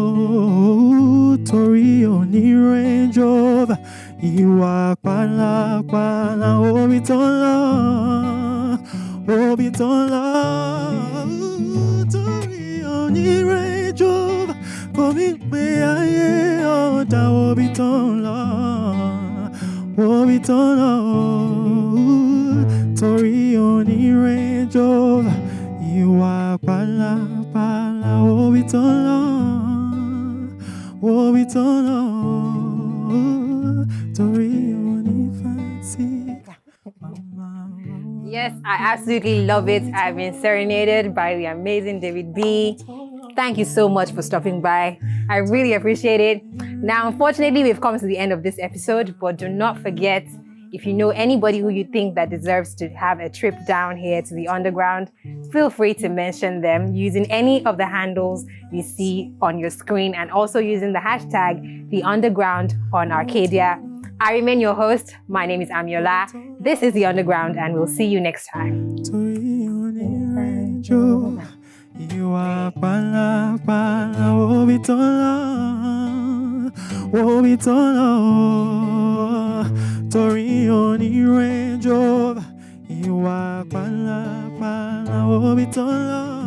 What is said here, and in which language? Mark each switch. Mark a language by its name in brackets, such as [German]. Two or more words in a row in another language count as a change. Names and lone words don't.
[Yoruba] Tori oni Range Rover. Iwa kpala kpala wobitono. Tori oni Range Rover. Komi pe aye oda wobitono. Tori oni Range Rover. Iwa kpala kpala wobitono. Tori oni fancy. [English] Yes, I absolutely love it. I've been serenaded by the amazing David B. Thank you so much for stopping by. I really appreciate it. Now, unfortunately, we've come to the end of this episode, but do not forget, if you know anybody who you think that deserves to have a trip down here to the underground, feel free to mention them using any of the handles you see on your screen and also using the hashtag The Underground on Arcadia. I remain your host. My name is Amiola. This is The Underground, and we'll see you next time. [Yoruba] Iwa kpala kpala wobitono. Tori oni Range Rover. Iwa kpala kpala wobitono.